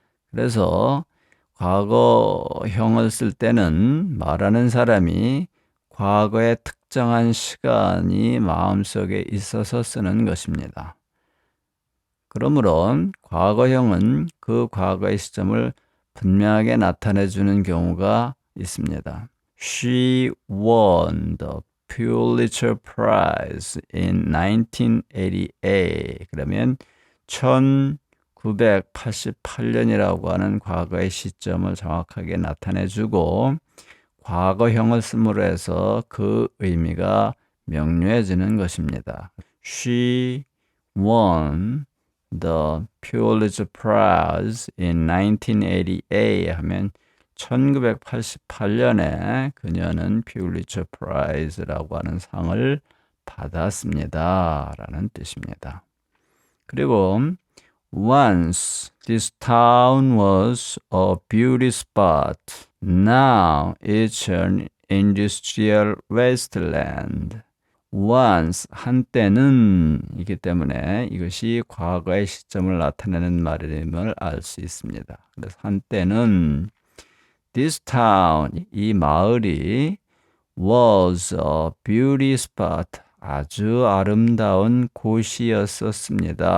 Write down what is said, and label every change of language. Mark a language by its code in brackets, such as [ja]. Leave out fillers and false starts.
[ko] 그래서 과거형을 쓸 때는 말하는 사람이 과거의 특정한 시간이 마음속에 있어서 쓰는 것입니다. 그러므로 과거형은 그 과거의 시점을 분명하게 나타내주는 경우가 있습니다. [en] She won the Pulitzer Prize in 1988. [ko] 그러면 1988년이라고 하는 과거의 시점을 정확하게 나타내주고, 과거형을 씀으로 해서 그 의미가 명료해지는 것입니다. [en] She won the Pulitzer Prize in 1988 [ko] 하면 1988년에 그녀는 퓰리처 프라이즈라고 하는 상을 받았습니다 라는 뜻입니다. 그리고 [en] Once this town was a beauty spot. Now it's an industrial wasteland. Once, [ko] 한때는 이기 때문에 이것이 과거의 시점을 나타내는 말임을 알 수 있습니다. 그래서 한때는 [en] this town, [ko] 이 마을이 [en] was a beauty spot, [ko] 아주 아름다운 곳이었었습니다.